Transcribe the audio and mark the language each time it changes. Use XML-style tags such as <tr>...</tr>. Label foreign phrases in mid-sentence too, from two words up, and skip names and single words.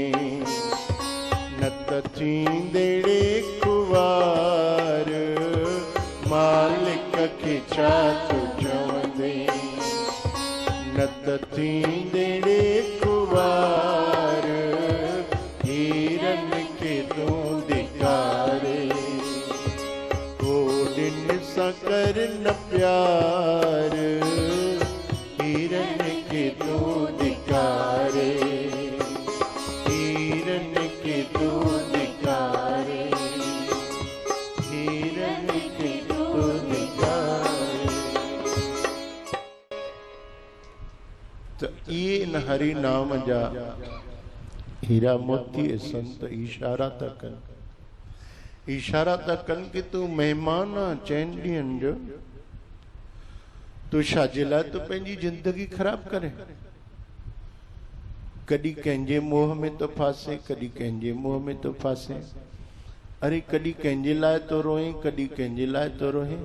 <sd>न त थींदड़े खुवार, मालिक खे छा तू चवंदे। न त थींदड़े खुवार, हीरन खे तूं धिकारे। कोडिन सां कर न प्यार, हिरन के तू धिकारे, हिरन के तू धिकारे, हिरन के तू धिकारे। तो ये इन हरि नाम जा हीरा मोती संत इशारा था कन, इशारा था कन कि तू मेहमान आ चैन ॾींहंनि जो, तू छाजे लाइ तू पंहिंजी जिंदगी ख़राब करे। कॾहिं कंहिंजे मोह में तो फासे, कॾहिं कंहिंजे मोह में तो फासे। अरे कॾहिं कंहिंजे लाइ तो रोए, कॾहिं कंहिंजे लाइ तो रोए।</sd>